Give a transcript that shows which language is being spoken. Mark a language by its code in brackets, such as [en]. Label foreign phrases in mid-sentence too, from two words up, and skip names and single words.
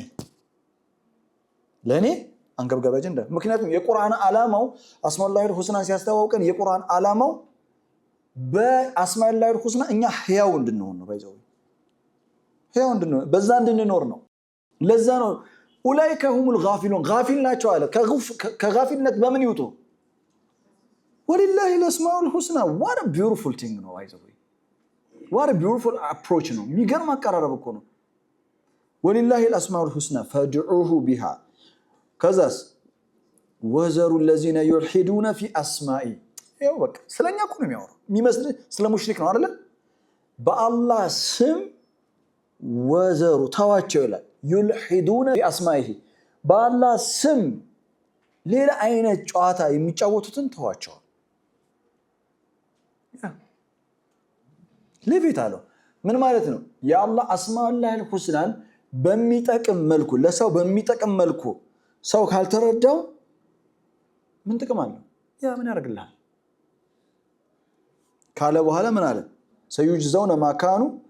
[am] ለኔ አንገብጋቢ አጀንዳ ምክንያቱም የቁርአን ዓላማው [ar] أسماء الله الحسنى [am] ሲያስተዋውቀን የቁርአን ዓላማው [ar] بأسماء الله الحسنى [am] እኛ ህያው እንድንሆን ነው ባይዘው ህያው እንድንሆን በዛ እንድንኖር ነው ለዛ ነው [ar] أولئك هم الغافلون [am] ጋፊል ናቸው አለ ከጋፊልነት በምን ይውጡ [ar] ولله الأسماء الحسنى [en] what a beautiful thing [am] ነው ባይዘው [en] what a beautiful approach [am] ነው የሚገርም አቀራረብ እኮ ነው [ar] ولله الأسماء الحسنى فادعوه بها [am] ከዛስ [ar] وذروا الذين يلحدون في أسمائه [am] ይሄው በቃ ስለኛ እኮ ነው የሚያወራው የሚመስል ስለ ሙሽሪክ ነው አይደል በአላህ ስም ወዘሩ ተዋቸው ይላል [ar] يلحدون في اسمائه [am] በአላህ ስም ሌላ አይነት ጨዋታ የሚጫወቱትን ተዋቸው ለቤት አለው ምን ማለት ነው የአላህ [ar] أسماء الله الحسنى [am] በሚጠቅም መልኩ ለሰው በሚጠቅም መልኩ ሰው ካልተረዳው ምን ጥቅም አለው ያ ምን ያደርግልሃል ካለ በኋላ ምን አለ [ar] سيجزون ما كانوا